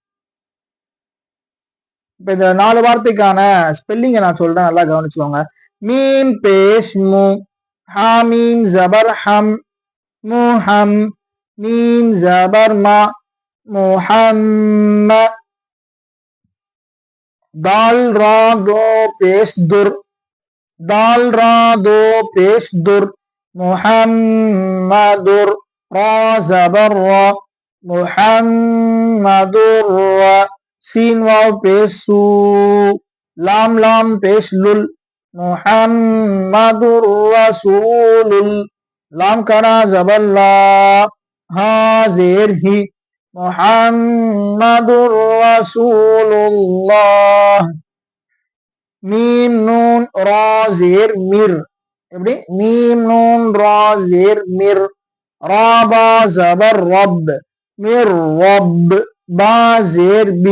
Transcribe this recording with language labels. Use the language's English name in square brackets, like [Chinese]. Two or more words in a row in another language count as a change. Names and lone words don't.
[Tamil] இப்ப இந்த 4 வார்த்தைக்கான ஸ்பெல்லிங்க நான் சொல்றேன், நல்லா கவனிச்சுக்கோங்க. [Urdu] میم پیش مُ، حامیم زبر حَم، مُحَم، میم زبر مَا، مُحَمّ. دال را دو پیش دُر، دال را دو پیش دُر، محمدُر را زبر را، محمدُر را، سین واؤ پیش سُو، لام لام پیش لُل، محمدُر رسولُل، لام کرا زبر لا، ہا زیر ہی, محمدُر رسول اللہ, میم نون را زیر مِر, எப்படி میم نون را زیر مِر، را با زبر رَب، مِر رَب، با زیر بِ,